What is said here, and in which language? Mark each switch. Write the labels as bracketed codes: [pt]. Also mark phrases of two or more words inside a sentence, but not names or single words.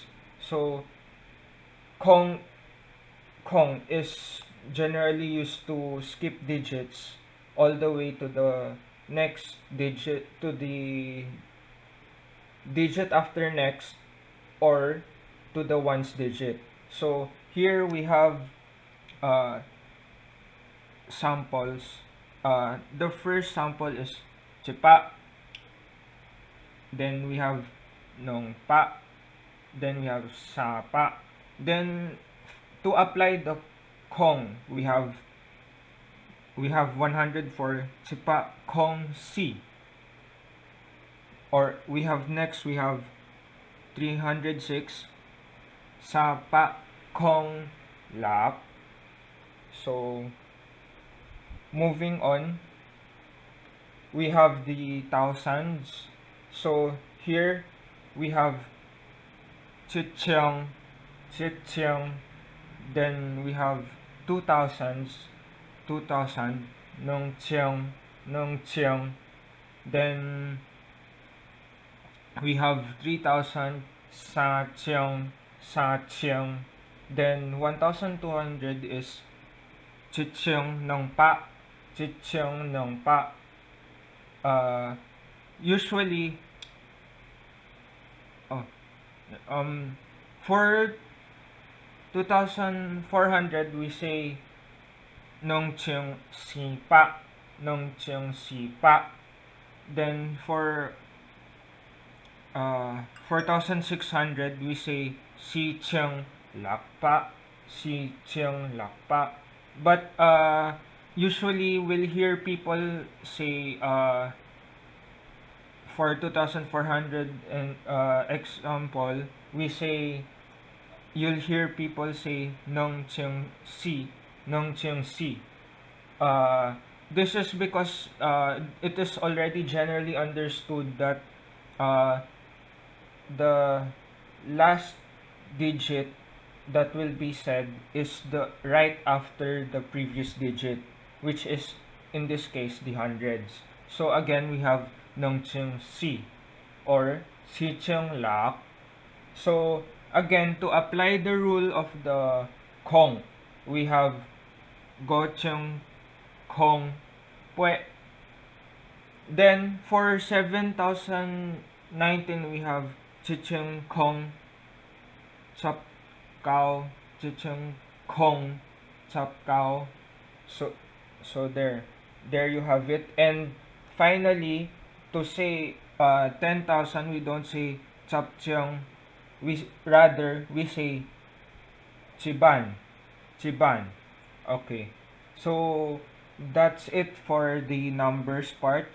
[en] So kong kong is generally used to skip digits all the way to the next digit, to the digit after next, or to the ones digit. So here we have uh, samples. The first sample is chipa, then we have [nan] nong pa, [en] then we have [nan] sa pa. [en] Then to apply the kong, we have 100 for [nan] chipa kong si, [en] or we have 306 [nan] sa pa kong lap. [en] So moving on, we have the thousands. So here we have chicheng, chicheng. Then we have 2000s, 2000, [nan] nung chiang, nung chiang. [en] Then we have 3000, [nan] sa chiang, sa chiang. [en] Then 1200 is [nan] chicheng nung pa, chicheng nung pa. [en] Usually, oh, for 2400 we say [nan] nung chiang si pa, nung chiang si pa. [en] Then for 4600 we say [nan] si chiang lak pa, si chiang lak pa. [en] But usually we'll hear people say for 2400 and example, we say, you'll hear people say [nan] nong chiang si, nong chiang si. [en] This is because it is already generally understood that uh, the last digit that will be said is the right after the previous digit, which is in this case the hundreds. So again, we have [nan] nong chiang si, or si chiang lak. [en] So again, to apply the rule of the kong, we have [nan] go chiang kong pue. [en] Then for 7019 we have [nan] chicheng kong chap cao, chicheng kong chap cao. [en] So there you have it. And finally, to say 10,000, we don't say [nan] chap chiang, [en] we say chiban, chiban. Okay, so that's it for the numbers part.